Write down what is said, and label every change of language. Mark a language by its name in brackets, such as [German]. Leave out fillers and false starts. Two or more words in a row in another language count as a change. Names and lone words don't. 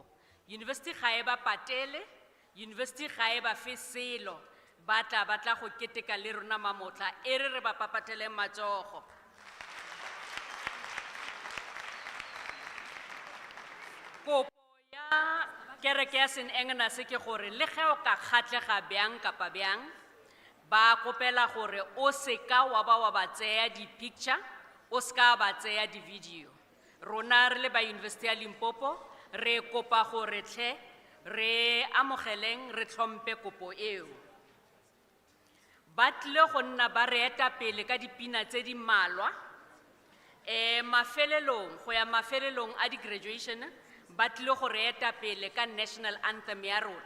[Tswana] University ga e ba patele, University ga e ba fe selo, batla go keteka le rona mamotla e re ba papatele matsogo. Kopo ya kereke ya St. [Northern Sotho] Agnes ke gore le ge o ka kgatlega bjang kapa bjang ba kopela gore o seka wa ba tseya di picture, o ska ba tseya di video. [Tswana] Rona re le ba University ya Limpopo re kopa gore tle re amogeleng re tlhompe kopo eo. Ba tlile go nna ba re eta pele ka dipina tse di mmalwa mafelelong go ya mafelelong a di graduation ba tlile go re eta pele ka [English] national anthem [Tswana] ya rona.